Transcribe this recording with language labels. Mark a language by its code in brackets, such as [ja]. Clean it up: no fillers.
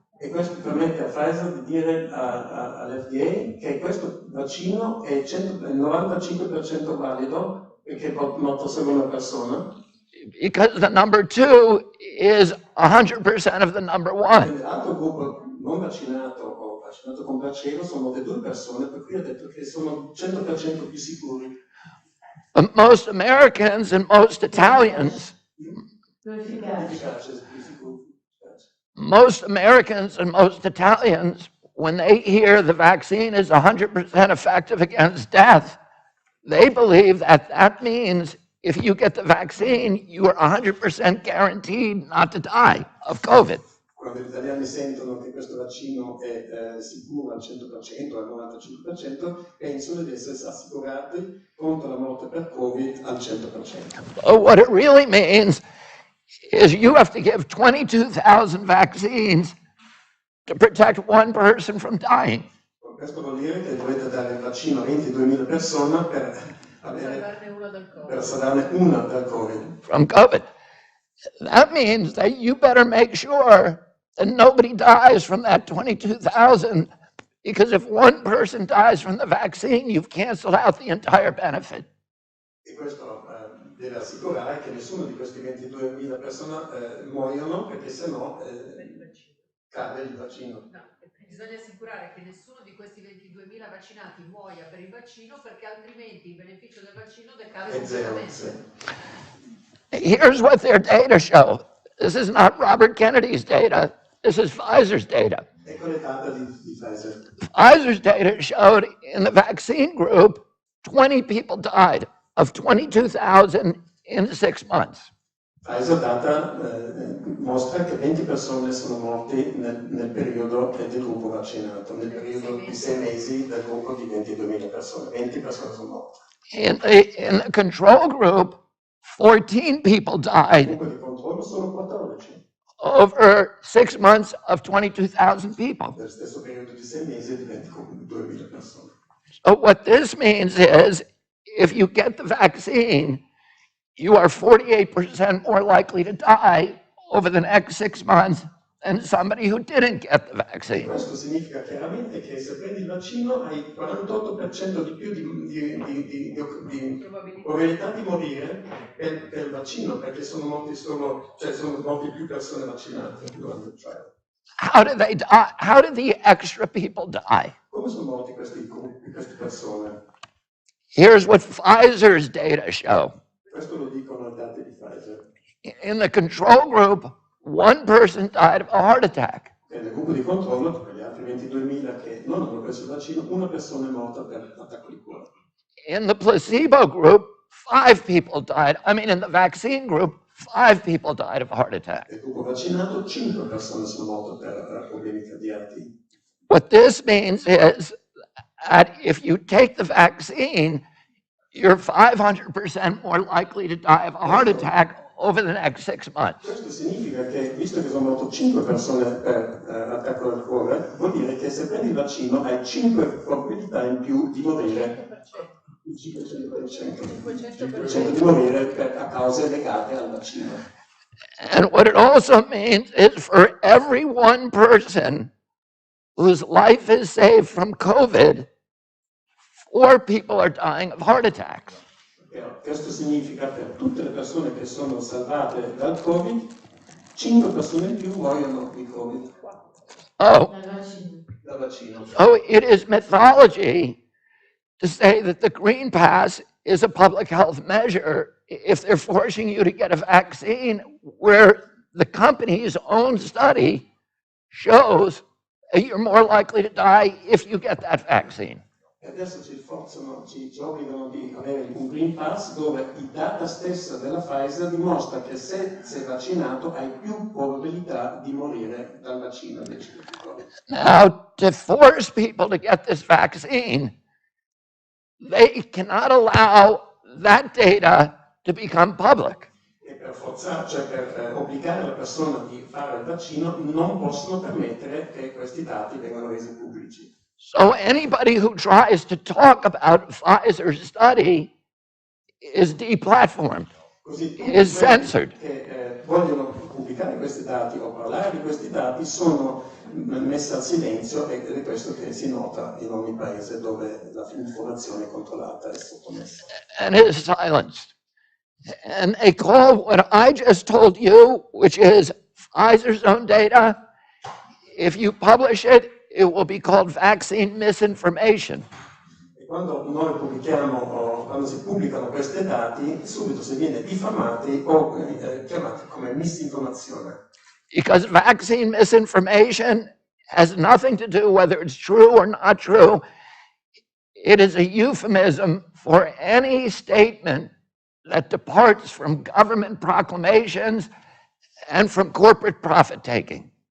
[it] e questo permette a Pfizer di dire all'FDA che questo vaccino è il 95% valido perché è morto solo una persona. [en] Because the number 2 is 100% of the number 1. [it] Nell'altro gruppo non vaccinato o vaccinato con placebo sono morte 2 persone, per cui ha detto che sono 100% più sicuri. [en] Most Americans and most Italians, [it] Efficace, più sicuri. [en] most Americans and most Italians, when they hear the vaccine is 100% effective against death, they believe that that means if you get the vaccine, you are 100% guaranteed not to die of COVID. [it] Quando gli italiani sentono che questo vaccino è sicuro al 100%, al 95%, pensano di essere assicurati contro la morte per Covid al 100%. [en] But what it really means is you have to give 22,000 vaccines to protect one person from dying. [it] Questo vuol dire che dovete dare il vaccino a 22.000 persone per salvarne una dal Covid. [en] From COVID. That means that you better make sure that nobody dies from that 22,000, because if one person dies from the vaccine, you've canceled out the entire benefit. [it] E questo deve assicurare che nessuno di questi 22.000 persone muoiono, perché sennò cade il vaccino. No, bisogna assicurare che nessuno di questi 22.000 vaccinati muoia per il vaccino, perché altrimenti il beneficio del vaccino decade È zero, completamente. [en] Here's what their data show. This is not Robert Kennedy's data. This is Pfizer's data. [it] Ecco le date di Pfizer. [en] Pfizer's data showed in the vaccine group, 20 people died of 22,000 in 6 months. [it] Pfizer data mostra che 20 persone sono morte nel periodo del gruppo vaccinato, nel periodo di 6 mesi del gruppo di 22.000 persone. 20 persone sono morte. [en] In the control group, 14 people [it] Nel [en] died [it] gruppo di controllo sono 14. [en] over 6 months of 22,000 people. [it] Nel stesso periodo di 6 mesi di 22.000 persone. [en] So what this means is, if you get the vaccine, you are 48% more likely to die over the next 6 months than somebody who didn't get the vaccine. [it] Questo significa chiaramente che se prendi il vaccino hai 48% di più di probabilità di morire per il vaccino, perché sono morti più persone vaccinate durante il trial. [en] How did they die? How did the extra people die? [it] Come sono morti queste persone? [en] Here's what Pfizer's data show. [it] Questo lo dicono i dati di Pfizer. [en] In the control group, 1 person died of a heart attack. [it] E nel gruppo di controllo, per gli altri 22.000 che non hanno preso il vaccino, una persona è morta per attacco di cuore. [en] In the placebo group, 5 people died. I mean, in the vaccine group, 5 people died of a heart attack. [it] Nel gruppo vaccinato 5 persone sono morte per problemi cardiaci. [en] What this means is that if you take the vaccine, you're 500% more likely to die of a heart attack over the next 6 months. [it] Questo significa che, visto che sono morte 5 persone per attacco al cuore, vuol dire che se prendi il vaccino hai 5 probabilità in più di morire. Il 500% di morire a cause legate al vaccino. [en] And what it also means is for every 1 person whose life is saved from COVID, 4 people are dying of heart attacks. [it] Questo significa per tutte le persone che sono salvate dal Covid, 5 persone in più muoiono di Covid. [en] Oh, [it] Dal vaccino. [en] so it is mythology to say that the Green Pass is a public health measure if they're forcing you to get a vaccine where the company's own study shows that you're more likely to die if you get that vaccine. [it] E adesso ci obbligano di avere un Green Pass dove il data stessa della Pfizer dimostra che se sei vaccinato hai più probabilità di morire dal vaccino invece che di Covid. [en] Now, to force people to get this vaccine, they cannot allow that data to become public. [it] E per forzare, cioè per obbligare la persona di fare il vaccino, non possono permettere che questi dati vengano resi pubblici. [en] So anybody who tries to talk about Pfizer's study is deplatformed, [it] Così tutti [en] is censored. [it] che vogliono pubblicare questi dati o parlare di questi dati sono messi al silenzio ed è questo che si nota in ogni paese dove l'informazione controllata è sottomessa. [en] And is silenced. And they call what I just told you, which is Pfizer's own data, if you publish it, it will be called vaccine misinformation. E quando noi pubblichiamo o quando si pubblicano questi dati, subito si viene diffamati o chiamati come misinformazione. Because vaccine misinformation has nothing to do whether it's true or not true. It is a euphemism for any statement that departs from government proclamations and from corporate profit taking.